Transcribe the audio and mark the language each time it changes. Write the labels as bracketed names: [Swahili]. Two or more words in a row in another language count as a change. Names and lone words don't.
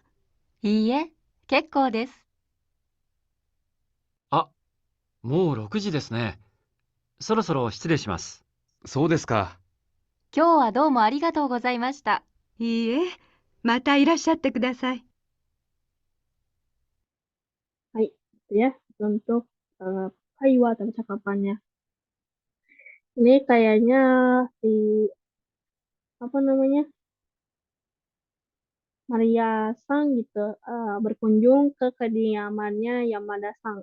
[Japanese] いいえ、結構です。あ、もう6時ですね。そろそろ失礼します。そうですか。今日はどうもありがとうございました。いいえ、またいらっしゃってください。 [Indonesian] Hai, itu ya untuk kaiwa atau percakapannya. Ini kayaknya si apa namanya Maria Sang gitu berkunjung ke kediamannya Yamada Sang.